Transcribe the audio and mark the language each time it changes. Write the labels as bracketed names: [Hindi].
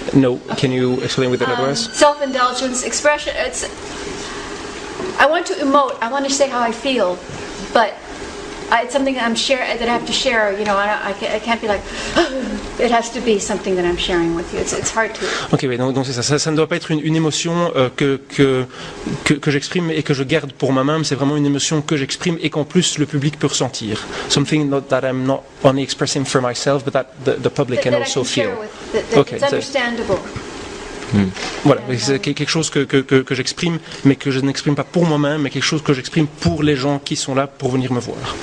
[English] No, can you explain with another words? Self-indulgence, expression, I want to emote, I want to say how I feel, but it's something that I have to share. You know, I can't be like, it has to be something that I'm sharing with you. It's hard to. [French] Ok, oui, donc c'est ça. Ça ne doit pas être une émotion que j'exprime et que je garde pour moi-même. C'est vraiment une émotion que j'exprime et qu'en plus le public peut ressentir. [English] Something that I'm not only expressing for myself, but that the public can also feel. Okay, it's understandable. [French] Voilà, c'est quelque chose que j'exprime, mais que je n'exprime pas pour moi-même, mais quelque chose que j'exprime pour les gens qui sont là pour venir me voir.